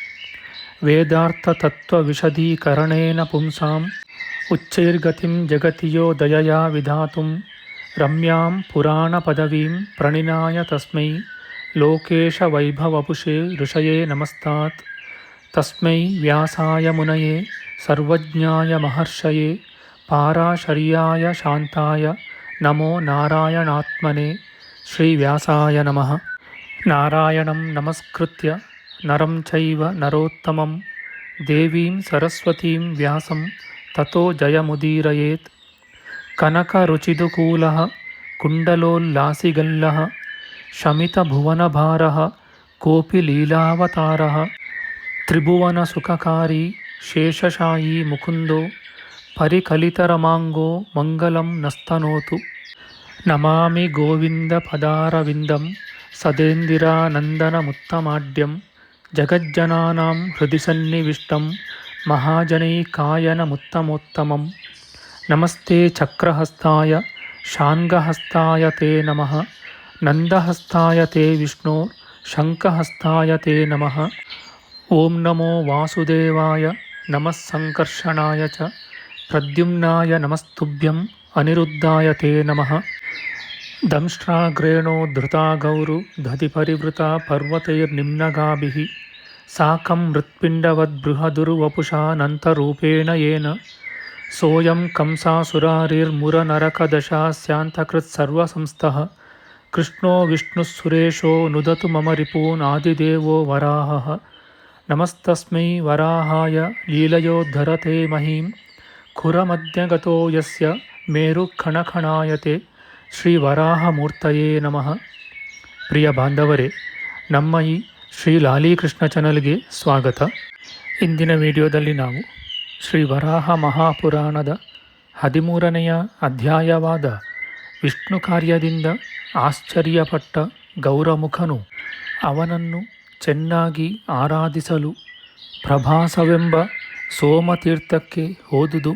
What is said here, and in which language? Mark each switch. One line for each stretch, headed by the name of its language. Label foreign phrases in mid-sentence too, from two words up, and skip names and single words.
Sanskrit: वेदार्थतत्त्वविशदीकरणेन पुंसां उच्चैर्गतिं जगति यो दयया विधातुं रम्यां पुराणपदवीं प्रणिनाय तस्मै लोकेशवैभवपुषे ऋषये नमस्तात्. तस्मै व्यासाय मुनये सर्वज्ञाय महर्षये पाराशर्याय शान्ताय नमो नारायणात्मने. श्रीव्यासाय नमः. नारायणं नमस्कृत्य नरं चैव नरोत्तमं देवीं सरस्वतीं व्यासं ततो जयमुदीरयेत्. कनकरुचिदुकूलः कुण्डलोल्लासिगल्लः शमितभुवनभारः कोपि लीलावतारः त्रिभुवनसुखकारि शेषशायी मुकुन्दो परिकलितरमाङ्गो मङ्गलं नस्तनोतु. नमामि गोविन्दपदारविन्दं सदेन्दिरानन्दनमुत्तमाढ्यं जगज्जनानां हृदि सन्निविष्टं महाजनैकायनमुत्तमोत्तमम्. नमस्ते चक्रहस्ताय शार्ङ्गहस्ताय ते नमः. नन्दहस्ताय ते विष्णो शङ्खहस्ताय ते नमः. ओं नमो वासुदेवाय नमः सङ्कर्षणाय च प्रद्युम्नाय नमस्तुभ्यं अनिरुद्धाय ते नमः. दंष्ट्राग्रेणो धृता गौरु दधिपरिवृता पर्वतैर्निम्नगाभिः साकं मृत्पिण्डवद्बृहदुर्वपुषानन्तरूपेण येन सोयं कंसासुरारिर्मुरनरकदशास्यान्तकृत्सर्वसंस्थः कृष्णो विष्णुःसुरेशो नुदतु मम रिपून् आदिदेवो वराहः. नमस्तस्मै वराहाय लीलयोद्धरते महीं खुरमध्यगतो यस्य मेरुखणखणायते. श्री वराहमूर्तये नमः.
Kannada: ಪ್ರಿಯ ಬಾಂಧವರೇ, ನಮ್ಮ ಈ ಶ್ರೀ ಲಾಲೀಕೃಷ್ಣ ಚಾನಲ್ಗೆ ಸ್ವಾಗತ. ಇಂದಿನ ವಿಡಿಯೋದಲ್ಲಿ ನಾವು ಶ್ರೀ ವರಾಹ ಮಹಾಪುರಾಣದ 13ನೆಯ ಅಧ್ಯಾಯವಾದ ವಿಷ್ಣು ಕಾರ್ಯದಿಂದ ಆಶ್ಚರ್ಯಪಟ್ಟ ಗೌರಮುಖನು ಅವನನ್ನು ಚೆನ್ನಾಗಿ ಆರಾಧಿಸಲು ಪ್ರಭಾಸವೆಂಬ ಸೋಮತೀರ್ಥಕ್ಕೆ ಹೋದುದು.